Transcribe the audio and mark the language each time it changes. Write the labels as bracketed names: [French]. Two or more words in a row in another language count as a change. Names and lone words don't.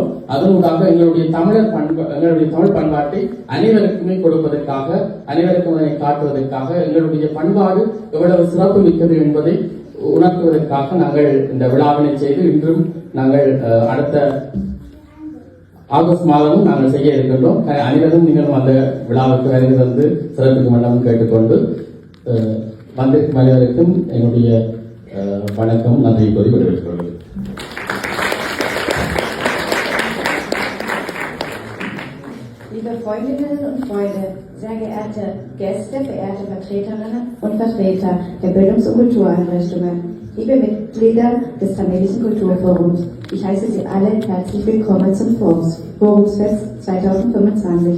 [Tamil] அதனூடாக எங்களுடைய தமிழ் பண்பாட்டை அனைவருக்குமே கொடுப்பதற்காக, அனைவருக்கும் அதனை காட்டுவதற்காக, எங்களுடைய பண்பாடு எவ்வளவு சிறப்பு மிக்கது என்பதை உணர்த்துவதற்காக நாங்கள் இந்த விழாவினை செய்து இன்றும் நாங்கள் அடுத்த ஆகஸ்ட் மாதமும் நாங்கள் செய்ய இருக்கின்றோம். அனைவரும் நீங்களும் அந்த விழாவுக்கு வருகை வந்து சிறப்புக்கு மண்டபம் கேட்டுக்கொண்டு வந்திருக்கும் அனைவருக்கும் என்னுடைய வணக்கம், நன்றி கூறி விடைபெற்றுக் கொள்கிறேன். [German] Liebe Freundinnen und Freunde, sehr geehrte Gäste, verehrte Vertreterinnen und Vertreter der Bildungs- und Kultureinrichtungen, liebe Mitglieder des Tamilischen Kulturforums, ich heiße Sie alle herzlich willkommen zum Forumsfest 2025.